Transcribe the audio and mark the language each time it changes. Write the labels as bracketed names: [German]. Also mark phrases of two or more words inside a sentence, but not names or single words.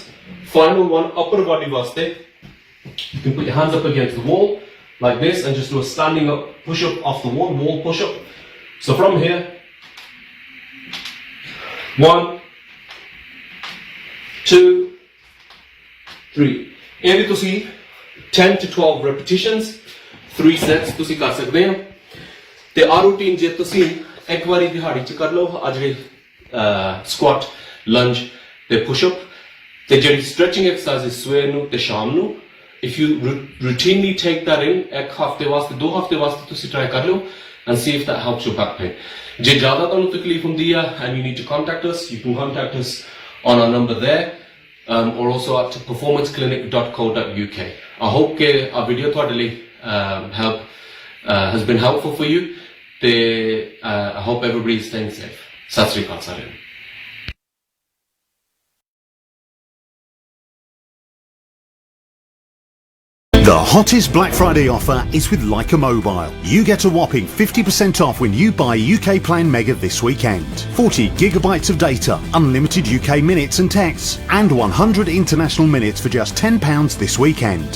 [English] Final one, upper body vaste. You can put your hands up against the wall like this and just do a standing up push-up off the wall push-up. So from here, 1, 2, 3. [Punjabi] ਇਹ ਵੀ ਤੁਸੀਂ [English] 10 to 12 repetitions 3 sets [Punjabi] ਤੁਸੀਂ ਕਰ ਸਕਦੇ ਹੋ ਤੇ ਆ ਰੂਟੀਨ ਜੇ ਤੁਸੀਂ ਇੱਕ ਵਾਰੀ ਦਿਹਾੜੀ ਚ ਕਰ ਲਓ ਆ ਜਿਹੜੇ [English] squat lunge [Punjabi] ਤੇ [English] push up [Punjabi] ਤੇ ਜਿਹੜੀ [English] stretching exercise [Punjabi] ਸਵੇਰ ਨੂੰ ਤੇ ਸ਼ਾਮ ਨੂੰ [English] if you routinely take that in [Punjabi] ਇੱਕ ਹਫਤੇ ਵਾਸਤੇ 2 ਹਫਤੇ ਵਾਸਤੇ ਤੁਸੀਂ ਟਰਾਈ ਕਰ ਲਓ [English] and see if that helps your back pain. [Punjabi] ਜੇ ਜ਼ਿਆਦਾ ਤੁਹਾਨੂੰ ਤਕਲੀਫ ਹੁੰਦੀ ਆ [English] and you need to contact us, you can contact us on our number there or also at performanceclinic.co.uk. I hope [Punjabi] ਕਿ ਆ ਵੀਡੀਓ ਤੁਹਾਡੇ ਲਈ [English] has been helpful for you ਤੇ I hope everybody is staying safe. [Punjabi] ਸਤਿ ਸ਼੍ਰੀ ਅਕਾਲ ਸਾਰਿਆਂ ਨੂੰ. [English] The hottest Black Friday offer is with Leica Mobile. You get a whopping 50% off when you buy UK Plan Mega this weekend. 40 gigabytes of data, unlimited UK minutes and texts, and 100 international minutes for just £10 this weekend.